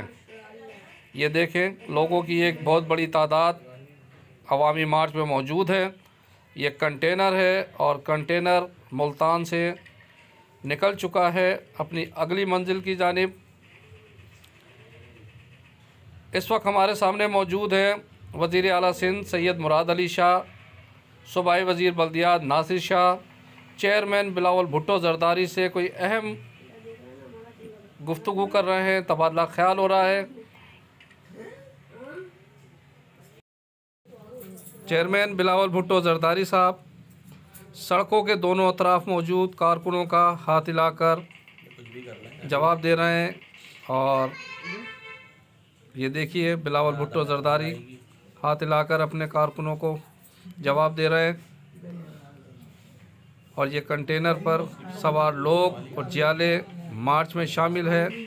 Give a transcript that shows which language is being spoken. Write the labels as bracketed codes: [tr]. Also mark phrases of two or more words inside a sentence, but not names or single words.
[ur] یہ دیکھیں، لوگوں کی ایک بہت بڑی تعداد عوامی مارچ میں موجود ہے. یہ کنٹینر ہے اور کنٹینر ملتان سے نکل چکا ہے اپنی اگلی منزل کی جانب. اس وقت ہمارے سامنے موجود ہے وزیر اعلیٰ سندھ سید مراد علی شاہ، صوبائی وزیر بلدیات ناصر شاہ، چیئرمین بلاول بھٹو زرداری سے کوئی اہم گفتگو کر رہے ہیں، تبادلہ خیال ہو رہا ہے. چیئرمین بلاول بھٹو زرداری صاحب سڑکوں کے دونوں اطراف موجود کارکنوں کا ہاتھ ہلا کر جواب دے رہے ہیں اور یہ دیکھیے بلاول بھٹو زرداری ہاتھ ہلا کر اپنے کارکنوں کو جواب دے رہے ہیں اور یہ کنٹینر پر سوار لوگ اور جیالے مارچ میں شامل ہے.